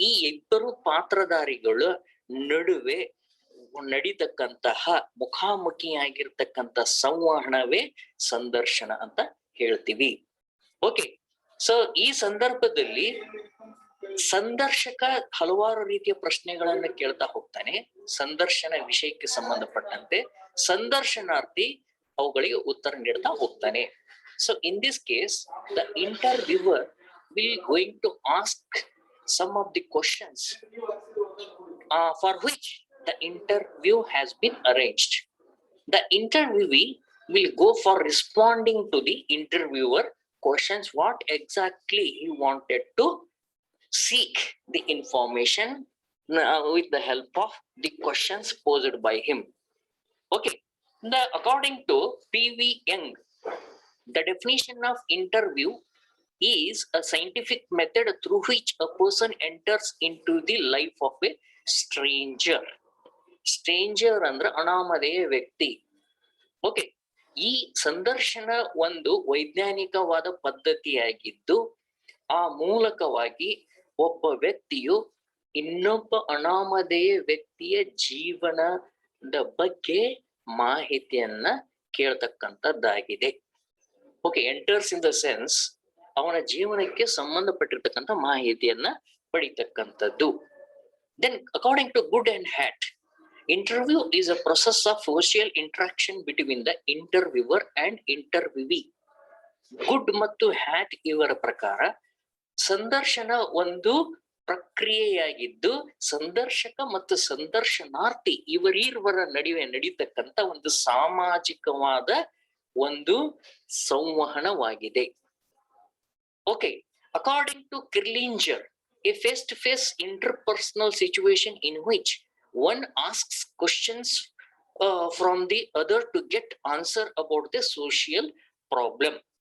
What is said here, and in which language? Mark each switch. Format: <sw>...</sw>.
<kn>ಈ ಇಬ್ಬರು ಪಾತ್ರಧಾರಿಗಳ ನಡುವೆ ನಡೀತಕ್ಕಂತಹ ಮುಖಾಮುಖಿಯಾಗಿರ್ತಕ್ಕಂಥ ಸಂವಹನವೇ ಸಂದರ್ಶನ ಅಂತ ಹೇಳ್ತೀವಿ. ಓಕೆ, ಸೊ ಈ ಸಂದರ್ಭದಲ್ಲಿ ಸಂದರ್ಶಕ ಹಲವಾರು ರೀತಿಯ ಪ್ರಶ್ನೆಗಳನ್ನ ಕೇಳ್ತಾ ಹೋಗ್ತಾನೆ ಸಂದರ್ಶನ ವಿಷಯಕ್ಕೆ ಸಂಬಂಧಪಟ್ಟಂತೆ. ಸಂದರ್ಶನಾರ್ಥಿ ಅವುಗಳಿಗೆ ಉತ್ತರ ನೀಡ್ತಾ ಹೋಗ್ತಾನೆ.</kn> <en>So in this case the interviewer will going to ask some of the questions for which the interview has been arranged. The interviewee will go for responding to the interviewer questions, what exactly he wanted to seek the information with the help of the questions posed by him. Okay, according to P.V. Young, the definition of interview is a scientific method through which a person enters into the life of a stranger.</en> <kn>Stranger ಅಂದ್ರೆ ಅನಾಮಧೇಯ ವ್ಯಕ್ತಿ. Okay, ಈ ಸಂದರ್ಶನ ಒಂದು ವೈಜ್ಞಾನಿಕವಾದ ಪದ್ಧತಿಯಾಗಿದ್ದು ಆ ಮೂಲಕವಾಗಿ ಒಬ್ಬ ವ್ಯಕ್ತಿಯು ಇನ್ನೊಬ್ಬ ಅನಾಮಧೇಯ ವ್ಯಕ್ತಿಯ ಜೀವನದ ಬಗ್ಗೆ ಮಾಹಿತಿಯನ್ನ ಕೇಳ್ತಕ್ಕಂಥದ್ದಾಗಿದೆ. Okay,</kn> <en>enters in the sense</en> <kn>ಅವನ ಜೀವನಕ್ಕೆ ಸಂಬಂಧಪಟ್ಟಿರ್ತಕ್ಕಂಥ ಮಾಹಿತಿಯನ್ನ ಪಡಿತಕ್ಕಂಥದ್ದು.</kn> <en>Then according to Good and Hatt, interview is a process of social interaction between the interviewer and interviewee.</en> <kn>Good ಮತ್ತು ಹ್ಯಾಟ್ ಇವರ ಪ್ರಕಾರ ಸಂದರ್ಶನ ಒಂದು ಪ್ರಕ್ರಿಯೆಯಾಗಿದ್ದು ಸಂದರ್ಶಕ ಮತ್ತು ಸಂದರ್ಶನಾರ್ಥಿ ಇವರಿರುವರ ನಡುವೆ ನಡೀತಕ್ಕಂತ ಒಂದು ಸಾಮಾಜಿಕವಾದ ಒಂದು ಸಂವಹನವಾಗಿದೆ.</kn> <en>Okay, according to Kerlinger, a face-to-face interpersonal situation in which one asks questions from the other to get answer about the social problem.</en>